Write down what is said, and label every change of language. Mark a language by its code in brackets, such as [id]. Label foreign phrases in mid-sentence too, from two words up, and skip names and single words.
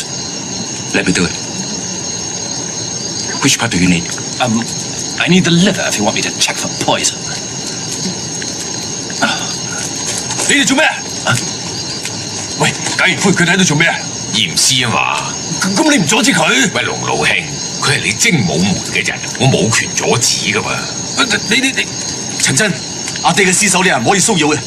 [en] Let me do it. Which part do you need? I need the liver if you want me to check for poison. [yue] 你哋做咩？喂，解完灰佢喺度做咩啊？驗屍啊嘛。咁你唔阻止佢？喂，龍老兄，佢係你精武門嘅人，我冇權阻止噶嘛。你，陳真，阿爹嘅屍首你係唔可以騷擾嘅。